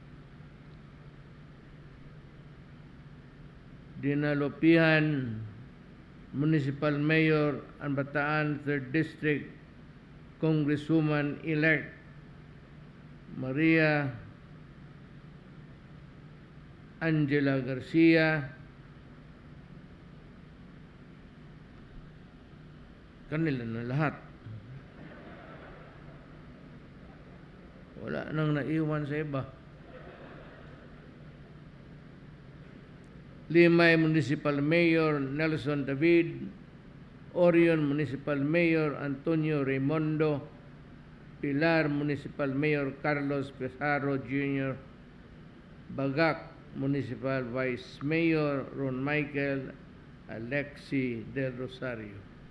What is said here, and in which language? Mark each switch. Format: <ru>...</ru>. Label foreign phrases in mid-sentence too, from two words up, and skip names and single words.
<tl>Dinalopihan Municipal Mayor and Bataan 3rd District Congresswoman-elect Maria Angela Garcia, kanila na lahat. Wala nang naiwan sa iba. Limay Municipal Mayor Nelson David, Orion Municipal Mayor Antonio Raimondo, Pilar Municipal Mayor Carlos Pesaro Jr., Bagac Municipal Vice Mayor Ron Michael Alexi Del Rosario.</tl>